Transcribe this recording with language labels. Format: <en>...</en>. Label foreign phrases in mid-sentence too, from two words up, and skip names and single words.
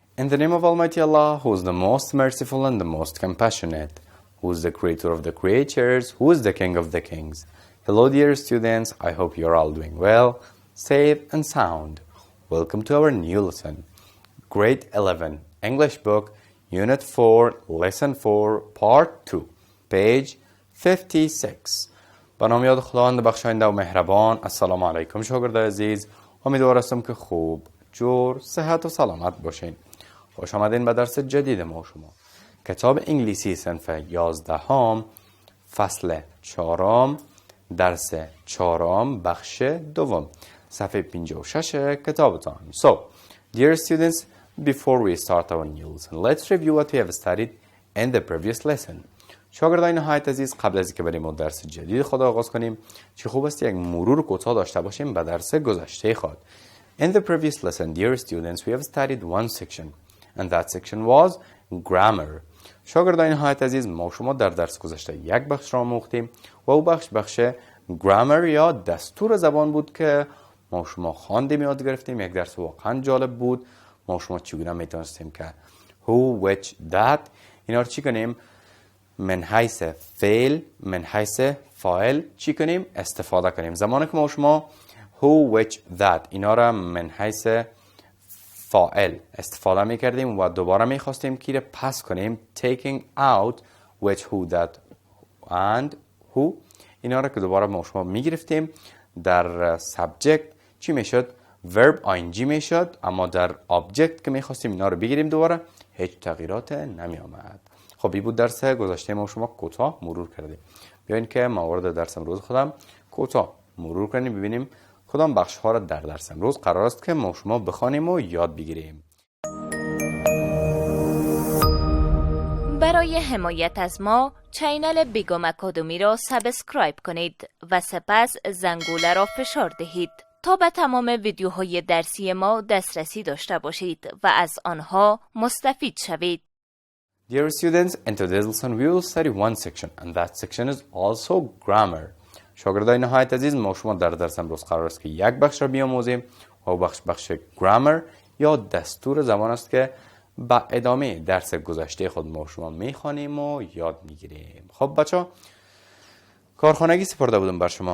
<en>the name of Almighty Allah, who is the most merciful and the most compassionate, who is the creator of the creatures, who is the king of the kings. Hello dear students, I hope you're all doing well, safe and sound. Welcome to our new lesson. Grade 11, English book, Unit 4, Lesson 4, Part 2, page 56.</en> <fa>به نام یاد خداوند بخشاینده و مهربان. السلام علیکم شاگردای عزیز، امیدوارم که خوب، جور، صحت و سلامت باشین. خوش آمدین به درس جدید ما شما. کتاب انگلیسی صنف 11 فصل 4 درس 4 بخش 2 صفحه 56 کتابتان.</fa> <en>So, dear students, before we start our new lesson, let's review what we have studied in the previous lesson.</en> <fa>شاگردان نهایت عزیز، قبل از اینکه بریم درس جدید خود آغاز کنیم، چه خوب است یک مرور کوتاه داشته باشیم به درس گذشته خود.</fa> <en>In the previous lesson, dear students, we have studied one section, and that section was grammar.</en> <fa>شاگردان نهایت عزیز، ما شما در درس گذشته یک بخش را آموختیم و او بخش grammar یا دستور زبان بود که ما شما خواندیم یاد گرفتیم. یک درس واقعا جالب بود. ما شما چگونه میتونستیم که</fa> <en>who, which, that</en> <fa>اینا رو چی کنیم؟ من حیث فعل، من حیث فاعل چی کنیم؟ استفاده کنیم. زمانی که ما شما</fa> <en>who, which, that</en> <fa>اینا را من حیث فاعل استفاده میکردیم و دوباره میخواستیم که را پس کنیم</fa> <en>taking out which, who, that and who</en> <fa>اینا را که دوباره ما شما میگرفتیم در subject چی میشد؟</fa> <en>verb ing</en> <fa>میشد، اما در object که میخواستیم اینا رو بگیریم دوباره هیچ تغییرات نمی آمد. خب این بود درس گذشته ما شما کوتاه مرور کردیم. بیاین که موارد درس امروز خودم کوتاه مرور کنیم، ببینیم کدام بخش ها را در درس امروز قرار است که ما شما بخوانیم و یاد بگیریم. برای حمایت از ما چینل بیگم اکادمی را سابسکرایب کنید و سپس زنگوله را فشار دهید تا به تمام ویدیوهای درسی ما دسترسی داشته باشید و از آنها مستفید شوید.</fa> <en>Dear students, in today's lesson we will study one section, and that section is also grammar.</en> <fa>شاگردای نهایت عزیز، ما شما در درس امروز قرار است که یک بخش را بیاموزیم و بخش grammar یا دستور زبان است که با ادامه درس گذشته خود ما شما میخوانیم و یاد میگیریم. خب بچه، کارخانگی سپرده بودم بر شما.</fa>